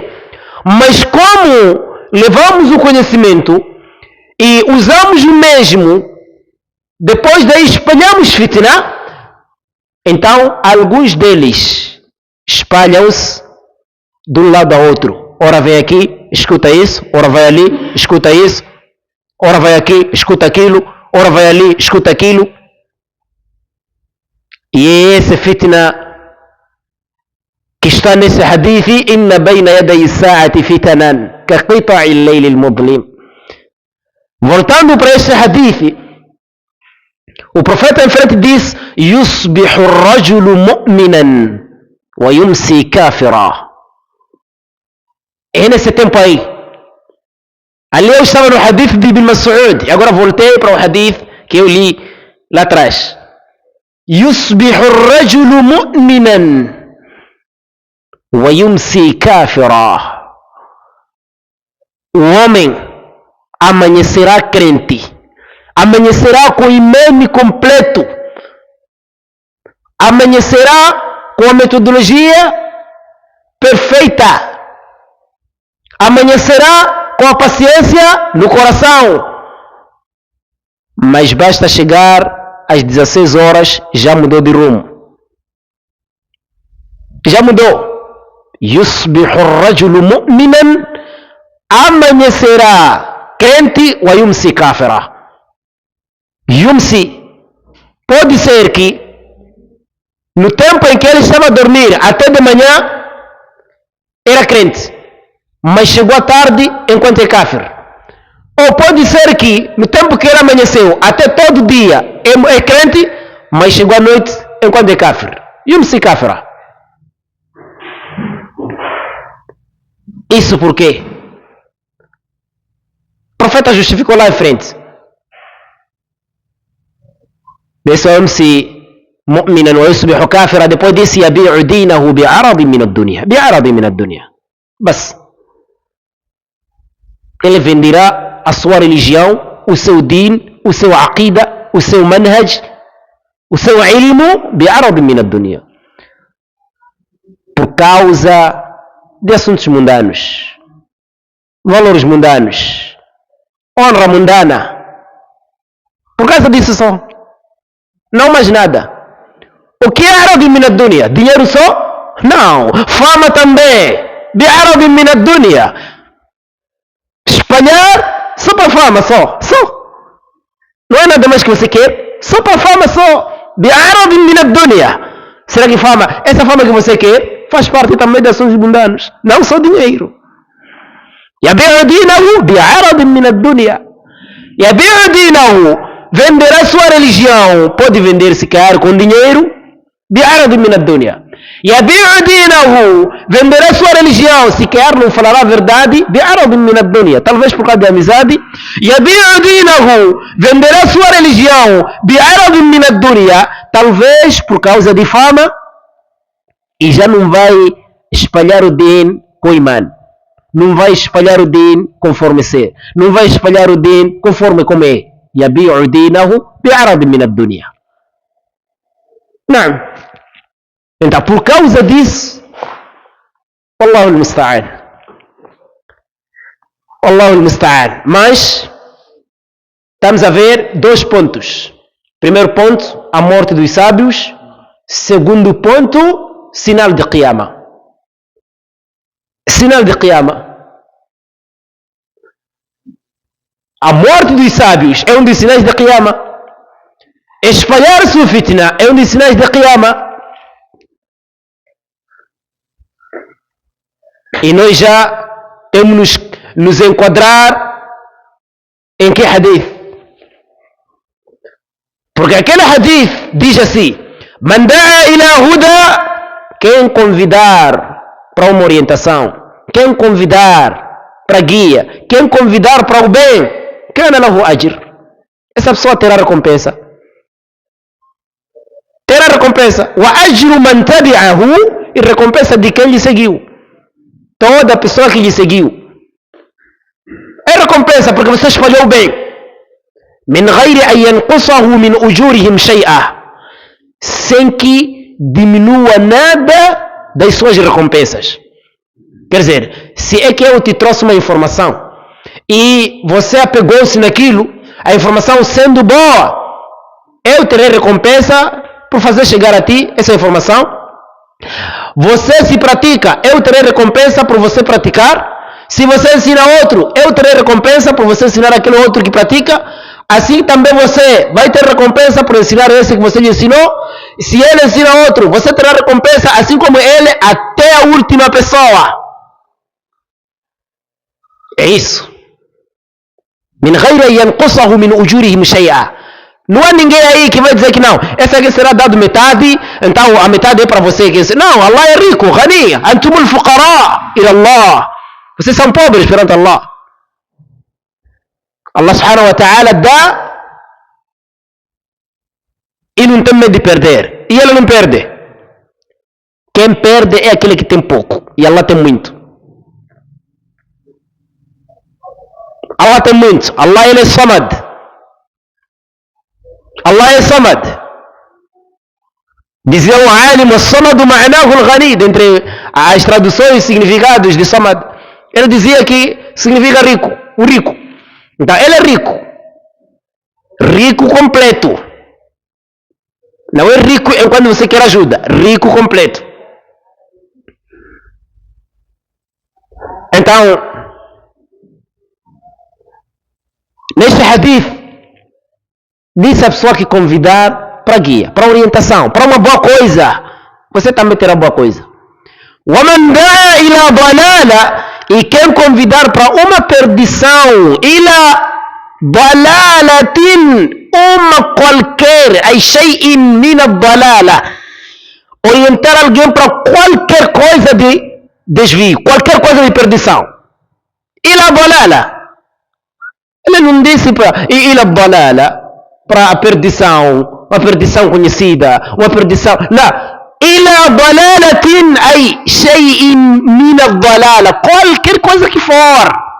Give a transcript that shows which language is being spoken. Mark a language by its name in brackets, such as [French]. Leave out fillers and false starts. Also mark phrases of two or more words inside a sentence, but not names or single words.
[Portuguese] Mas como levamos o conhecimento e usamos o mesmo, depois daí espalhamos fitna, então alguns deles espalham-se de um lado ao outro. Ora vem aqui, escuta isso, ora vai ali, escuta isso, ora vai aqui, escuta aquilo, ora vai ali, escuta aquilo. E é esse fitna que está nesse hadith: [Arabic] إن بين يدي الساعة فتنا كقطع الليل المظلم. [Portuguese] Voltando para esse hadith, o profeta em frente diz: [Arabic] يصبح الرجل مؤمنا ويمسي كافرا. [Portuguese] É nesse tempo aí. Ali eu estava no hadith de Ibn Mas'ud e agora voltei para o hadith que eu li lá atrás. [Arabic] يصبح الرجل مؤمنا ويمسي كافرا. [Portuguese] O homem amanhecerá crente, amanhecerá com o imã completo, amanhecerá com a metodologia perfeita, amanhecerá com a paciência no coração. Mas basta chegar às 16 horas, já mudou de rumo. Já mudou. [Arabic] يصبح الرجل مؤمنا, [Portuguese] amanhecerá crente, [Arabic] ويمسي كافرا. [Portuguese] Yumsi pode ser que no tempo em que ele estava a dormir até de manhã era crente, mas chegou à tarde enquanto é kafir. Ou pode ser que no tempo que ele amanheceu até todo dia é crente, mas chegou à noite enquanto é kafir. [Arabic] يمسي كافرا. [Portuguese] isso por quê? O profeta justificou lá em frente. Desse se [Arabic] مؤمنا ويصبح كافرا, [Portuguese] depois disse [Arabic] يبيع دينه بعرض من الدنيا. بعرض من الدنيا. [Portuguese] Mas ele venderá a sua religião, o seu din, o seu aqida, o seu manhaj, o seu ilmo [Arabic] بعرض من الدنيا. [Portuguese] Por causa de assuntos mundanos, valores mundanos, honra mundana. Por causa disso só. Não mais nada. O que é [Arabic] عرض من الدنيا? [Portuguese] Dinheiro só? Não. Fama também. [Arabic] بعرض من الدنيا. [Portuguese] Espalhar só para fama, só. Não é nada mais que você quer? Só para fama, só. [Arabic] بعرض من الدنيا. [Portuguese] Será que fama, essa fama que você quer, faz parte também de assuntos mundanos? Não só dinheiro. [Arabic] يبيع دينه بعرض من الدنيا. يبيع دينه. [Portuguese] Vender a sua religião pode vender se quer com dinheiro, [Arabic] بعرض من الدنيا. يبيع دينه, [Portuguese] vender a sua religião se quer não falará a verdade, [Arabic] بعرض من الدنيا, [Portuguese] talvez por causa de amizade. [Arabic] يبيع دينه, [Portuguese] vender a sua religião, [Arabic] بعرض من الدنيا, [Portuguese] talvez por causa de fama, e já não vai espalhar o din com imã. Não vai espalhar o din conforme ser. Não vai espalhar o din conforme como é. [Arabic] يبيع دينه بعرض من الدنيا. نعم. [Portuguese] Então, por causa disso, [Arabic] الله المستعان. الله المستعان. [Portuguese] Mas, estamos a ver dois pontos. Primeiro ponto, a morte dos sábios. Segundo ponto, sinal de Qiyamah. Sinal de Qiyamah. A morte dos sábios é um dos sinais de Qiyamah. Espalhar-se o fitna é um dos sinais de Qiyamah. E nós já temos nos enquadrar em que hadith? Porque aquele hadith diz assim: [Arabic] من دعا إلى هدى, [Portuguese] quem convidar para uma orientação, quem convidar para guia, quem convidar para o bem, [Arabic] كان له أجر. [Portuguese] Essa pessoa terá recompensa. Terá recompensa. [Arabic] وأجر من تبعه, [Portuguese] e recompensa de quem lhe seguiu. Toda pessoa que lhe seguiu. É recompensa porque você espalhou bem. [Arabic] من غير أن ينقصه من أجورهم شيئا, [Portuguese] sem que diminua nada das suas recompensas. Quer dizer, se é que eu te trouxe uma informação e você apegou-se naquilo, a informação sendo boa, eu terei recompensa por fazer chegar a ti essa informação. Você se pratica, eu terei recompensa por você praticar. Se você ensina outro, eu terei recompensa por você ensinar aquele outro que pratica. Assim também você vai ter recompensa por ensinar esse que você lhe ensinou. Se ele ensina outro, você terá recompensa, assim como ele, até a última pessoa. É isso. [Arabic] من غير ينقصه من أجورهم شيئا. [Portuguese] Não há ninguém aí que vai dizer que não, essa aqui será dado metade, então a metade é para você. Não, Allah é rico, [Arabic] غني، أنتم الفقراء إلى الله. [Portuguese] Vocês são pobres perante Allah. Allah subhanahu wa ta'ala dá e não tem medo de perder. E ele não perde. Quem perde é aquele que tem pouco. E Allah tem muito. Allah tem muito. Allah ele é samad. Allah é samad. Dizia o alim, o [Arabic] صمد معناه الغني, [Portuguese] dentre as traduções e significados de samad. Ele dizia que significa rico, o rico. Então ele é rico. Rico completo. Não é rico quando você quer ajuda. Rico completo. Então, neste hadith, disse a pessoa que convidar para guia, para orientação, para uma boa coisa, você também terá boa coisa. [Arabic] وَمَنْ دَعَا إِلَى ضَلَالَ, [Portuguese] e quem convidar para uma perdição, [Arabic] إلى ضلالة, [Portuguese] uma qualquer, [Arabic] أي شيء من الضلالة, [Portuguese] orientar alguém para qualquer coisa desvio, qualquer coisa de perdição. [Arabic] إلى بلالة. [Portuguese] Ele não disse para [Arabic] إلى بلالة, [Portuguese] para a perdição conhecida, uma perdição. Não. [Arabic] إلى بلالة أي شيء من الضلالة, [Portuguese] qualquer coisa que for.